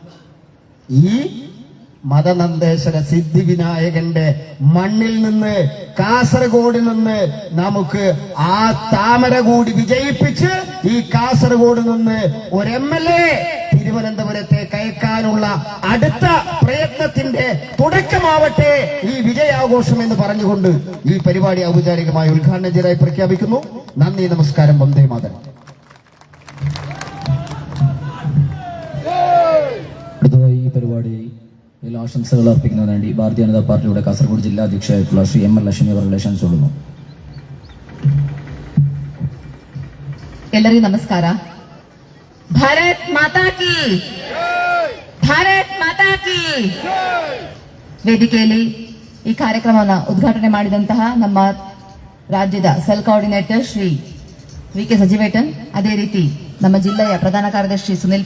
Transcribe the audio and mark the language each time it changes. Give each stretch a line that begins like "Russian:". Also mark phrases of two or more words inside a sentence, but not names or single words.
Malayalam: ഈ മതനന്ദേശ്വര സിദ്ധിവിനായകന്റെ മണ്ണിൽ നിന്ന്, കാസർഗോഡിൽ നിന്ന് നമുക്ക് ആ താമര കൂടി വിജയിപ്പിച്ച് ഈ കാസർഗോഡ് നിന്ന് ഒരു MLA തിരുവനന്തപുരത്തേക്ക് അയക്കാനുള്ള അടുത്ത പ്രയത്നത്തിന്റെ തുടക്കമാവട്ടെ ഈ വിജയാഘോഷം എന്ന് പറഞ്ഞുകൊണ്ട് ഈ പരിപാടി ഔപചാരികമായി ഉദ്ഘാടനം ചെയ്തതായി പ്രഖ്യാപിക്കുന്നു. നന്ദി, നമസ്കാരം,
Sanskrit: वन्दे मातरम्.
Malayalam: അടുത്തതായി ഈ പരിപാടി ആശംസകൾ അർപ്പിക്കുന്നതിന് വേണ്ടി ഭാരതീയ ജനതാ പാർട്ടിയുടെ കാസർഗോഡ് ജില്ലാ അധ്യക്ഷയായിട്ടുള്ള ശ്രീ ML ലക്ഷ്മി അവരുടെ ക്ഷണിച്ചുകൊള്ളുന്നു.
Kannada: ಎಲ್ಲರಿಗೂ ನಮಸ್ಕಾರ.
Hindi: भारत माता की, भारत माता की.
Kannada: ವೇದಿಕೆಯಲ್ಲಿ ಈ ಕಾರ್ಯಕ್ರಮವನ್ನು ಉದ್ಘಾಟನೆ ಮಾಡಿದಂತಹ ನಮ್ಮ ರಾಜ್ಯದ
English: cell coordinator
Kannada: ಶ್ರೀ VK ಸಜಿವೇಟನ್, ಅದೇ ರೀತಿ ನಮ್ಮ ಜಿಲ್ಲೆಯ ಪ್ರಧಾನ ಕಾರ್ಯದರ್ಶಿ ಸುನಿಲ್